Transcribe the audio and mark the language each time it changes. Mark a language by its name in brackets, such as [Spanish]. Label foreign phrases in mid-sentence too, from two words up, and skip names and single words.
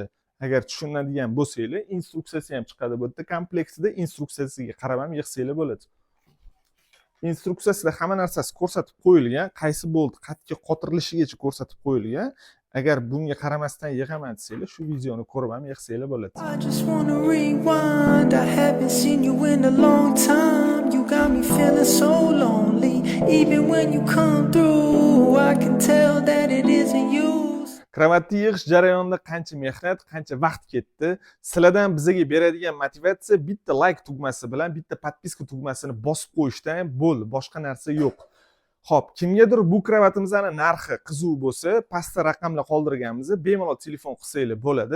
[Uzbek] Agar tushunadigan bo'lsanglar, instruksiyasi ham chiqadi bu yerda. Kompleksida instruksiyasiga qarab ham yig'sanglar bo'ladi. Instruksiyasida hamma narsasi ko'rsatib qo'yilgan, qaysi bolt qatga qotirilishigacha ko'rsatib qo'yilgan. Agar bunga qaramasdan yig'aman desanglar, shu videoni ko'rib ham yig'sanglar bo'ladi. [English] I just wanna rewind. I haven't seen you in a long time. You got me feeling so lonely. Even when you come through, I can tell that it isn't you. [Uzbek] Kravatni yig'ish jarayonida qancha mehnat, qancha vaqt ketdi. Sizlardan bizga beradigan motivatsiya bitta like tugmasi bilan bitta podpiska tugmasini bosib qo'yishdan bo'ldi. Boshqa narsa yo'q. Xo'p, kimgadir bu kravatimizning narxi qiziq bo'lsa, pastda raqamlar qoldirganmiz, bemalol telefon qilsanglar bo'ladi.